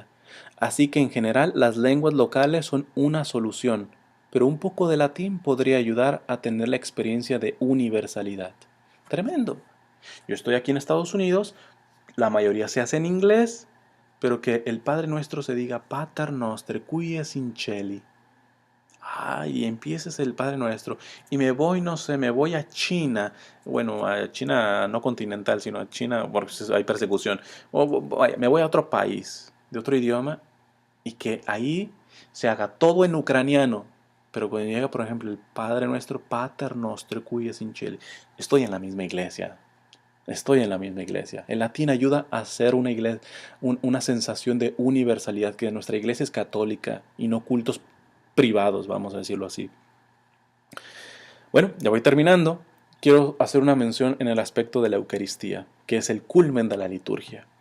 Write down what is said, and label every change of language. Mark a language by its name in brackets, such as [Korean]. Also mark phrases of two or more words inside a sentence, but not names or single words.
[Spanish] Así que en general las lenguas locales son una solución, pero un poco de latín podría ayudar a tener la experiencia de universalidad. Tremendo. Yo estoy aquí en Estados Unidos, la mayoría se hace en inglés, pero que el Padre Nuestro se diga [Latin] Pater Noster, qui es in celi. [Spanish] Ay, y empieces el Padre Nuestro. Y me voy, no sé, me voy a China. Bueno, a China no continental, sino a China porque hay persecución. Me voy a otro país, de otro idioma, y que ahí se haga todo en ucraniano. Pero cuando llega, por ejemplo, el Padre Nuestro, [Latin] Pater Noster, qui es in celi. [Spanish] Estoy en la misma iglesia. Estoy en la misma iglesia. El latín ayuda a hacer una iglesia, una sensación de universalidad, que nuestra iglesia es católica y no cultos privados, vamos a decirlo así. Bueno, ya voy terminando. quiero hacer una mención en el aspecto de la Eucaristía, que es el culmen de la liturgia.